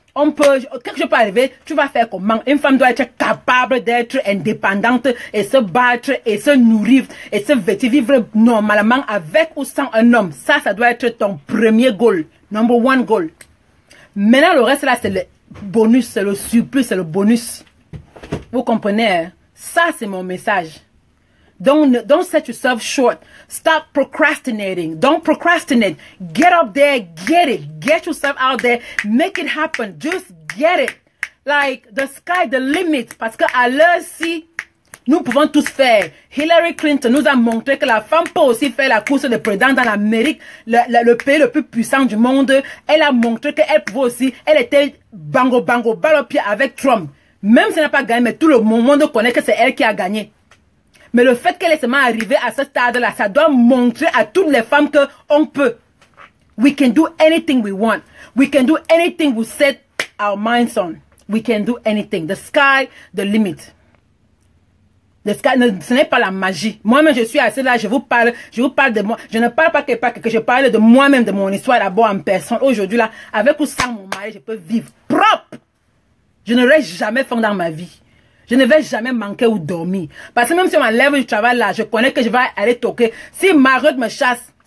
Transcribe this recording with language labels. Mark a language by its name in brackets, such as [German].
[French] Quelque chose peut arriver, tu vas faire comment? Une femme doit être capable d'être indépendante et se battre et se nourrir et se vivre normalement avec ou sans un homme. Ça doit être ton premier goal. [English] Number 1 goal. [French] Maintenant, le reste là, c'est le bonus, c'est le surplus, c'est le bonus. Vous comprenez? Hein? Ça, c'est mon message. [English] Don't set yourself short. Stop procrastinating. Don't procrastinate. Get up there, get it. Get yourself out there. Make it happen. Just get it. Like, the sky, the limit. [French] Parce qu'à l'heure-ci, nous pouvons tous faire. Hillary Clinton nous a montré que la femme peut aussi faire la course de président dans l'Amérique, le pays le plus puissant du monde. Elle a montré qu'elle pouvait aussi, elle était balle au pied avec Trump. Même si elle n'a pas gagné, mais tout le monde connaît que c'est elle qui a gagné. Mais le fait qu'elle est seulement arrivée à ce stade-là, ça doit montrer à toutes les femmes qu'on peut. [English] We can do anything we want. We can do anything we set our minds on. We can do anything. The sky, the limit. The sky, [French] ce n'est pas la magie. Moi-même, je suis assise là, je vous parle de moi. Je ne parle pas que je parle de moi-même, de mon histoire d'abord en personne. Aujourd'hui là, avec ou sans mon mari, je peux vivre propre. Je n'aurai jamais faim dans ma vie. Je ne vais jamais manquer ou dormir. Parce que même si on m'enlève du travail là, je connais que je vais aller toquer. Si Margaret me chasse,